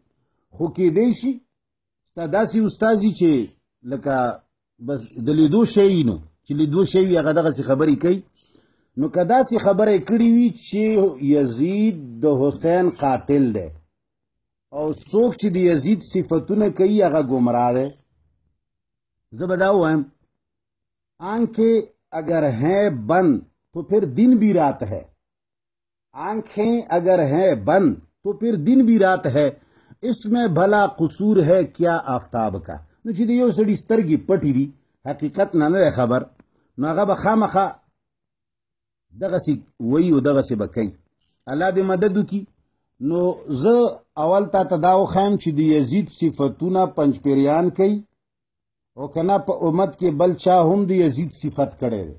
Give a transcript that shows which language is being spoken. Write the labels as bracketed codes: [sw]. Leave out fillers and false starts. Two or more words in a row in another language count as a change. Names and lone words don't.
[ps] خو کیدای شي ستا داسې استاذ وي چې لکه بس د لیدو شی نو چې لیدو شی وي هغه دغسې خبرې کوي. نو که داسې خبره یې کړې وي چې یزید د حسین قاتل دی او څوک چې د یزید صفتونه کوي هغه ګمراه دی، زه به دا ووایم [ur] آنکھیں اگر ہیں بند تو پھر دن بھی رات ہے. آنکھیں اگر ہیں بند تو پھر دن بھی رات ہے. اس میں بھلا قصور ہے کیا آفتاب کا. [ps] نو چې د یو سړي سترګې پټې دي حقیقت نه دی خبر نو هغه به خامخا دغسې وایي او دغسې به کوي. الله دې مدد وکړي. نو زه اول تا ته دا وښایم چې د یزید صفتونه پنجپیریان کوي او که نه په امت کې بل چا هم د یزید صفت کړی دی.